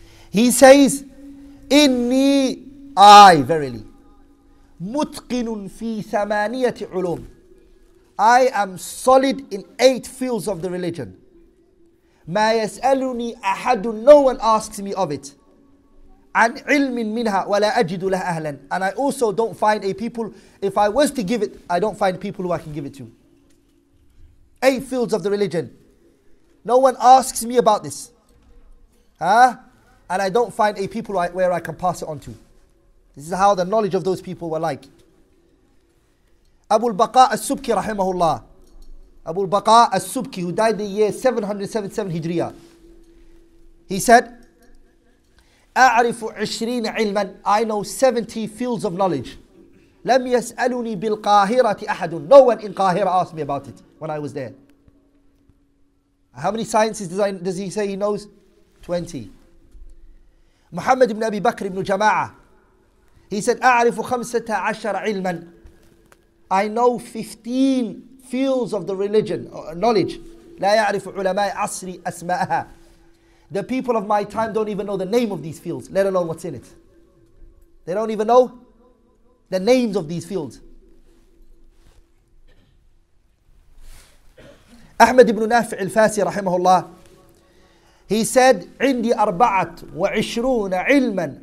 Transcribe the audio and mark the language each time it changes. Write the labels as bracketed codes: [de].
[en] He says, [ar] Inni, [en] I, verily, [ar] mutqinun fi thamaniyati ulum. [en] I am solid in 8 fields of the religion. [ar] Ma yas'aluni ahadun, [en] no one asks me of it. [ar] عن علم منها ولا أجد لها أهلا. [en] And I also don't find a people, if I was to give it, I don't find people who I can give it to. 8 fields of the religion. No one asks me about this. And I don't find a people where I can pass it on to. This is how the knowledge of those people were like. Abu al-Baqa al-Subki rahimahullah. Abu al-Baqa al-Subki, who died the year 777 Hijriya. He said, [ar] أعرف 20 علما. [en] I know 70 fields of knowledge. [ar] لم يسألني بالقاهرة أحد. [en] No one in Qahira asked me about it when I was there. How many sciences does he say he knows? 20. Muhammad ibn Abi Bakr ibn Jama'ah. He said [ar] أعرف 15 علما. [en] I know 15 fields of the religion, knowledge. [ar] لا يعرف علماء عصري أسماءها. [en] The people of my time don't even know the name of these fields, let alone what's in it. They don't even know the names of these fields. Ahmad ibn Nafi' al-Fasi rahimahullah, he said, [ar] عندي 24 علما.